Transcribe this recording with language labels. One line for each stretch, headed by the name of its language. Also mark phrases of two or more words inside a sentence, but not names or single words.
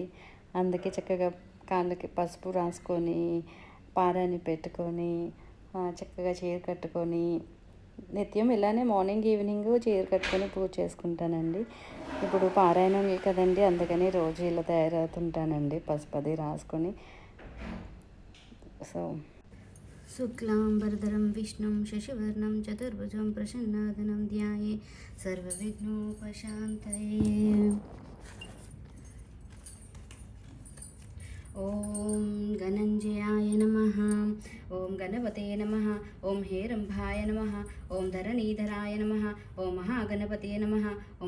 Telugu: అందుకే చక్కగా కాళ్ళకి పసుపు రాసుకొని పారాని పెట్టుకొని చక్కగా చీర కట్టుకొని నిత్యం ఇలానే
English: morning evening
Telugu: చీర కట్టుకొని పూజ చేసుకుంటానండి. ఇప్పుడు పారాయణం కదండి, అందుకని రోజు ఇలా తయారవుతుంటానండి, పసుపు అది రాసుకొని. సో
Sanskrit: शुक्लांबरधरं विष्णुं शशिवर्णं चतुर्भुजं प्रसन्नादनं ध्याये सर्वविघ्नोपशान्तये। ओम गणंजयाय नमः, ओम गणपते नमः, ओम हेरंभाय नमः, ओम धरणीधराय नमः, ओम महागणपते नमः, ओम